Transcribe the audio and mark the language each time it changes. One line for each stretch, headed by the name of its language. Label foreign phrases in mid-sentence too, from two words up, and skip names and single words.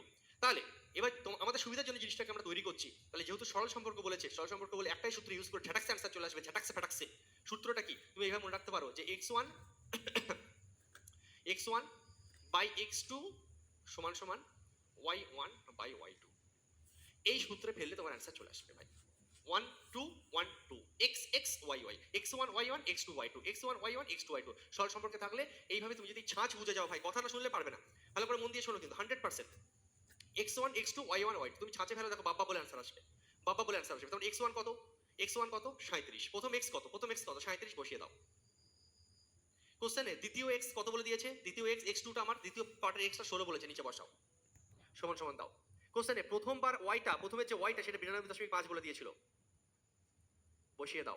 Bangla: তাহলে এবার আমাদের সুবিধার জন্য জিনিসটাকে আমরা তৈরি করছি, তাহলে যেহেতু সরল সম্পর্ক বলেছে, সরল সম্পর্ক বলে একটাই সূত্র ইউজ করে ঝাটাক্সে অ্যান্সার চলে আসবে, ঝাটাক্সে ফাটাক্সে। সূত্রটা কি তুমি এইভাবে মনে রাখতে পারো যে x1 x1 বাই x2 সমান সমান y1 বাই y2। এই সূত্রে ফেললে তোমার অ্যান্সার চলে আসবে ভাই। 1 2 1 2 x x y y x1 y1 x2 y2 x1 y1 x2 y2 সরল সম্পর্কে থাকলে এইভাবে তুমি যদি ছাঁচ বুঝে যাও ভাই, কথা না শুনলে পারবে না, ভালো করে মন দিয়ে শোনো কিন্তু 100%। x1 x2 y1 y2 তুমি ছাঁচে ফেলে দেখো বাবা বলে অ্যান্সার আসবে, বাবা বলে অ্যান্সার আসবে। তখন x1 কত, x1 কত 37, প্রথম x কত, প্রথম x কত 37 বসিয়ে দাও। কোশ্চেনে দ্বিতীয় x কত বলে দিয়েছে, দ্বিতীয় x x2টা আমার দ্বিতীয় পার্টের xটা 16 বলেছে, নিচে বসাও, সমান সমান দাও। কোশ্চেনে প্রথমবার ওয়াইটা, প্রথমে যে ওয়াইটা সেটা 92.5 বলে দিয়েছিল, বসিয়ে দাও।